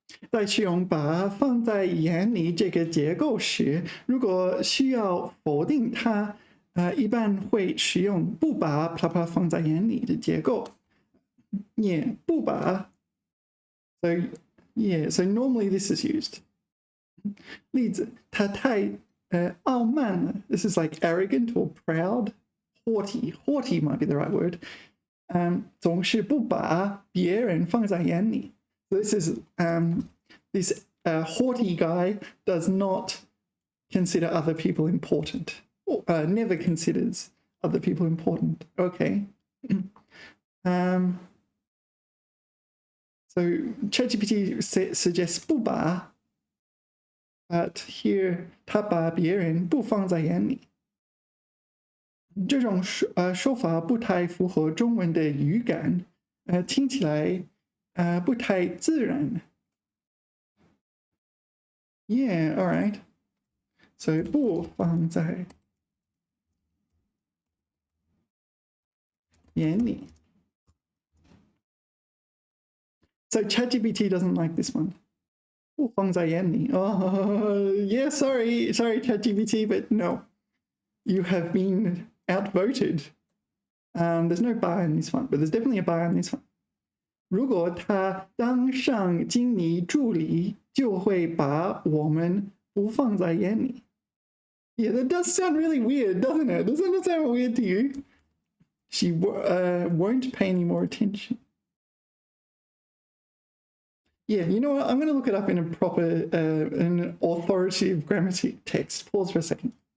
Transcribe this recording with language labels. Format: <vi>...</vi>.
<zh>在使用把放在眼里这个结构时，如果需要否定它，一般会使用不把放在眼里的结构。 Yeah, 不把。</zh> <en>So normally this is used.</en> <zh>例子，他太傲慢了.</zh> <en>This is like arrogant or proud, haughty. Haughty might be the right word.</en> <zh>总是不把别人放在眼里.</zh> <en>This is this haughty guy does not consider other people important. Never considers other people important. Okay. So ChatGPT suggests 不把, but here</en> <zh>他把别人不放在眼里. 这种说法不太符合中文的语感，听起来不太自然.</zh> <en>Yeah, all right. So</en> <zh>不放在眼里.</zh> <en>So ChatGPT doesn't like this one.</en> <zh>不放在眼里.</zh> <en>Oh, yeah, sorry, ChatGPT, but no. You have been outvoted. There's no bar in this one, but there's definitely a bar in this one.</en> <zh>如果他当上经理助理，就会把我们不放在眼里.</zh> <en>Yeah, that does sound really weird, doesn't it? Doesn't it sound weird to you? She won't pay any more attention. Yeah, you know what? I'm going to look it up in a proper, an authoritative grammar text. Pause for a second.</en>